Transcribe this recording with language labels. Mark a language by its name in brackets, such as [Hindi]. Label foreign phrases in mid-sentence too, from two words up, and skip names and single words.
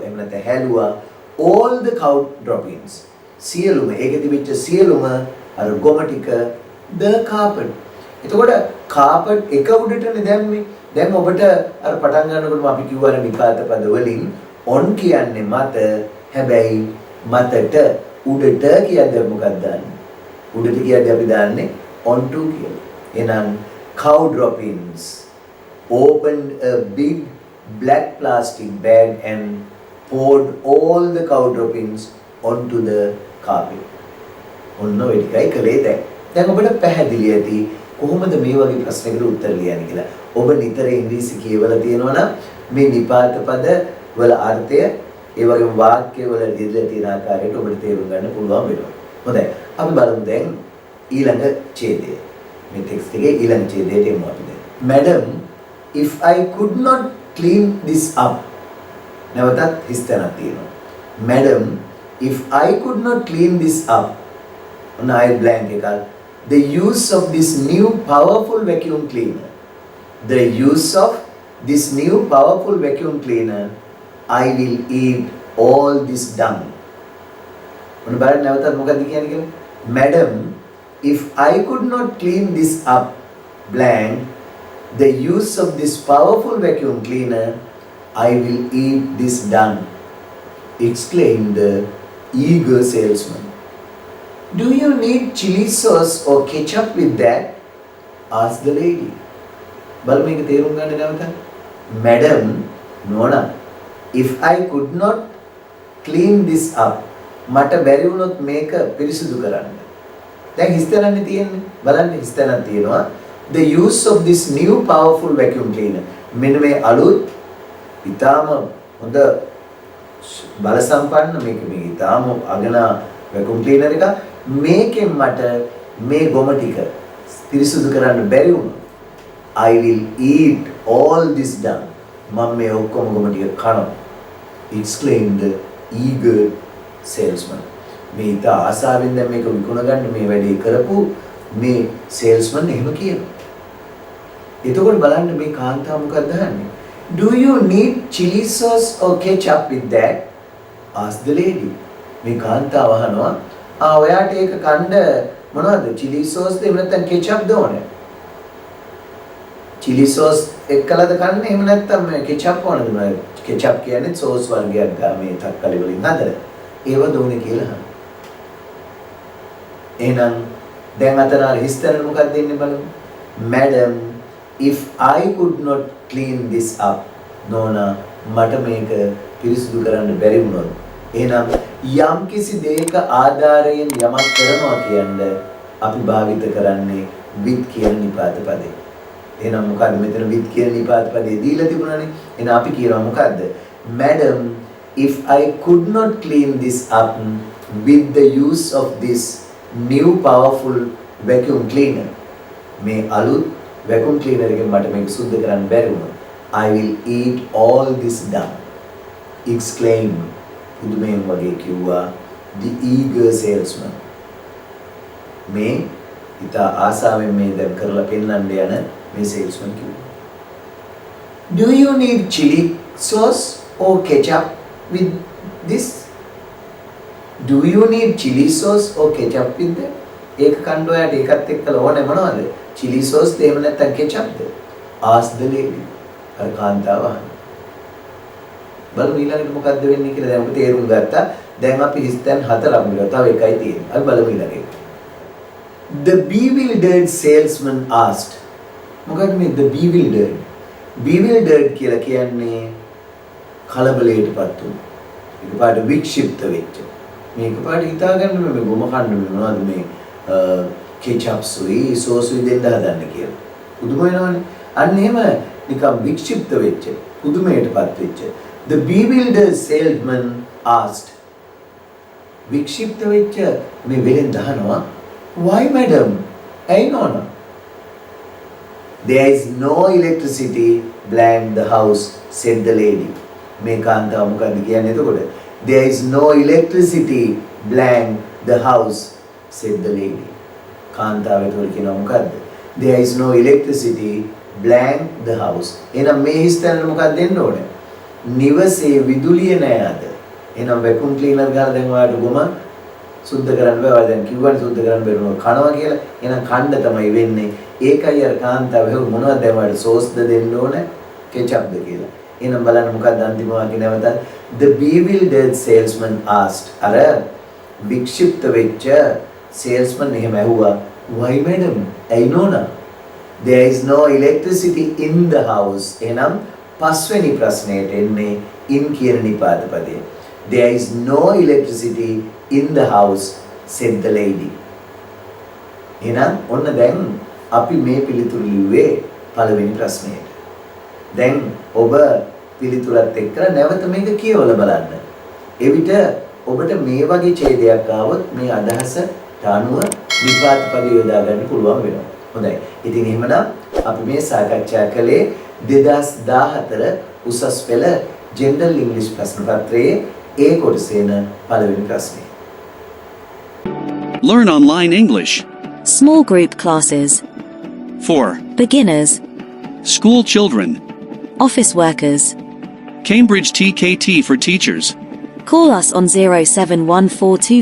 [Sinhala] එහෙම නැත්නම් හැලුවා [English] all the cow droppings. [Sinhala] සියලුම ඒකෙ තිබිච්ච සියලුම අර ගොම ටික [English] the carpet. [Sinhala] එතකොට carpet එක උඩටනේ දැම්මේ. දැන් ඔබට අර පටන් ගන්නකොටම අපි කිව්වා නිපාත පද වලින් on කියන්නේ මත, හැබැයි මතට උඩට කියන්නේ මොකක්ද දාන්නේ? උඩට කියන්නේ අපි දාන්නේ onto කියලා. [English] එහෙනම් cow droppings opened a big black plastic bag and poured all the cow droppings onto the carpet. [Sinhala] ඔන්න ඔය ටිකයි කළේ දැන්. දැන් ඔබට පැහැදිලි ඇති කොහොමද මේ වගේ ප්‍රශ්නයකට උත්තර ලියන්නේ කියලා. ඔබ නිතර ඉංග්‍රීසි කියවලා තියෙනවා නම් මේ නිපාත පද වල අර්ථය ඒ වගේම වාක්‍ය වල දීලා තියෙන ආකාරයට ඔබට තේරුම් ගන්න පුළුවන් වෙනවා. හොඳයි. අපි බලමු දැන් ඊළඟ ඡේදය. මේ ටෙක්ස්ට් එකේ ඊළඟ ඡේදයට එමු අපි දැන්. [English] Madam, if I could not clean this up. [Sinhala] නැවතත් හිස්තැනක් තියෙනවා. [English] Madam, if I could not clean this up. [Sinhala] ඔන්න [English] I blank [Sinhala] එකක්. [English] The use of this new powerful vacuum cleaner. The use of this new powerful vacuum cleaner, I will eat all this dung. [Sinhala] ඔන්න බලන්න නැවතත් මොකක්ද කියන්නේ කියලා. [English] Madam, if I could not clean this up, blank, the use of this powerful vacuum cleaner, I will eat this dung, exclaimed the eager salesman. Do you need chili sauce or ketchup with that? Asked the lady. [Sinhala] බලමු මේක තේරුම් ගන්න නැවත. [English] Madam, නෝනා, if I could not clean this up, [Sinhala] මට බැරි වුණොත් මේක පිරිසිදු කරන්න. දැන් හිස්තැනන්නේ තියෙන්නේ. බලන්න හිස්තැනක් තියෙනවා. [English] The use of this new powerful vacuum cleaner. [Sinhala] මෙන්න මේ අලුත් ඊටාම හොඳ බල සම්පන්න මේක ඊටාම අගනා [English] vacuum cleaner [Sinhala] එක. මේකෙන් මට මේ ගොම ටික පිරිසිදු කරන්න බැරි වුණා. [English] I will eat all this done. [Sinhala] මම මේ ඔක්කොම ගොම ටික කනවා. [English] exclaimed the eager salesman. [Sinhala] මේ ඉත ආසාවෙන් දැන් මේක විකුණ ගන්න මේ වැඩේ කරපු මේ salesman එහෙම කියනවා. එතකොට බලන්න මේ කාන්තාව මොකක්ද අහන්නේ? [English] Do you need chili sauce or ketchup with that? asked the lady. [Sinhala] මේ කාන්තාව අහනවා ඔයාට ඒක කන්න මොනවද? [English] chili sauce [Sinhala] ද එහෙම නැත්නම් ketchup ද ඕනේ? [English] chili sauce [Sinhala] එක්කලද කන්නේ එහෙම නැත්නම් මේ ketchup ඕනද මොනවද? ketchup කියන්නේ sauce වර්ගයක් ගා මේ තක්කලි වලින් හදලා. ඒව දෝනේ කියලා අහනවා. එහෙනම් දැන් අතන හිස්තර මොකක්ද දෙන්නේ බලමු. [English] Madam, if I could not clean this up, [Sinhala] නෝනා මට මේක පිරිසිදු කරන්න බැරි වුණොත් එහෙනම් යම් කිසි දෙයක ආධාරයෙන් යමක් කරනවා කියන්නේ අපි භාවිත කරන්නේ with කියන නිපාත පදේ. එහෙනම් මොකද්ද මෙතන with කියන නිපාත පදේ දීලා තිබුණානේ. එහෙනම් අපි කියනවා මොකද්ද? [English] Madam, if I could not clean this up with the use of this new powerful vacuum cleaner, [Sinhala] මේ අලුත් [English] vacuum cleaner [Sinhala] එකෙන් මට මේක සුද්ධ කරන්න බැරි වුණා. [English] I will eat all this done. exclaimed [Sinhala] පුදුමයෙන් වගේ කිව්වා [English] the eager salesman. [Sinhala] මේ ඉතා ආසාවෙන් මේ දැන් කරලා පෙන්නන්න යන මේ salesman කිව්වා. [English] Do you need chili sauce or ketchup with this? Do you need chili sauce or ketchup with that? [Sinhala] ඒක කන්න ඔයාට ඒකත් එක්කලා ඕනේ මොනවද? [English] chili sauce [Sinhala] ද එහෙම නැත්නම් ketchup ද? [English] asked the lady. [Sinhala] අර කාන්තාව අහනවා. බලමු ඊළඟට මොකද්ද වෙන්නේ කියලා දැන් අපි තේරුම් ගත්තා. දැන් අපි හිස්තැන් 4ක් මිලව තව එකයි තියෙන්නේ. අපි බලමු ඊළඟට. [English] The bewildered salesman asked. [Sinhala] මොකක්ද මේ [English] the bewildered? [Sinhala] bewildered කියලා කියන්නේ කලබලයටපත් වුණු. එකපාරට වික්ෂිප්ත වෙච්ච. මේක පාට හිතා ගන්න මේ ගොම කන්න මොනවද මේ කෙචප් සුයි සෝසුයි දෙන්න හදන්න කියලා. පුදුම වෙනවනේ. අන්න එහෙම නිකම් වික්ෂිප්ත වෙච්ච, පුදුමයටපත් වෙච්ච. [English] The bewildered salesman asked. [Sinhala] වික්ෂිප්ත වෙච්ච මේ වෙලෙන් දහනවා, [English] why madam? [Sinhala] ඇයි නෝනා? [English] There is no electricity, blanked the house, said the lady. [Sinhala] මේ කාන්තාව මොකද්ද කියන්නේ එතකොට? [English] There is no electricity, blanked the house, said the lady. [Sinhala] කාන්තාව එතකොට කියනවා මොකද්ද? [English] There is no electricity, blanked the house. [Sinhala] එහෙනම් මේ හිස්තැනට මොකක්ද දෙන්න ඕනේ? නිවසේ විදුලිය නැහැ අද. එහෙනම් [English] vacuum cleaner [Sinhala] ගාලා දැන් ඔයාලට ගොම සුද්ධ කරන්න බෑ. ඔයා දැන් කිව්වනේ සුද්ධ කරන්න බැරුණා කනවා කියලා. එහෙනම් කන්න තමයි වෙන්නේ. ඒකයි අර කාන්තාව හෙව්ව මොනවද දැන් ඔයාලට සෝස්ද දෙන්න ඕනේ? කෙචප්ද කියලා. එහෙනම් බලන්න මොකක්ද අන්තිම වාක්‍යේ නැවතත් [English] the bewildered salesman asked. [Sinhala] අර වික්ෂිප්ත වෙච්ච salesman එහෙම ඇහුවා, [English] why madam? [Sinhala] ඇයි නෝනා? [English] There is no electricity in the house. [Sinhala] එහෙනම් පස්වෙනි ප්‍රශ්නයට එන්නේ in කියන නිපාත පදය. [English] There is no electricity in the house, said the lady. [Sinhala] එහෙනම් ඔන්න දැන් අපි මේ පිළිතුරු ලිව්වේ පළවෙනි ප්‍රශ්නයට. දැන් ඔබ පිළිතුරත් එක්ක නැවත මේක කියවලා බලන්න. එවිට ඔබට මේ වගේ ඡේදයක් ආවොත් මේ අදහසට අනුව විපාක පද යොදා ගන්න පුළුවන් වෙනවා. හොඳයි. ඉතින් එහෙමනම් අපි මේ සාකච්ඡා කළේ 2014 උසස් පෙළ ජෙනරල් ඉංග්‍රීසි ප්‍රශ්න පත්‍රයේ ඒ කොටසේන පළවෙනි ප්‍රශ්නේ. [English] Learn online English. Small group classes. For Beginners. school children. Office workers. Cambridge TKT for teachers. Call us on 07142473341.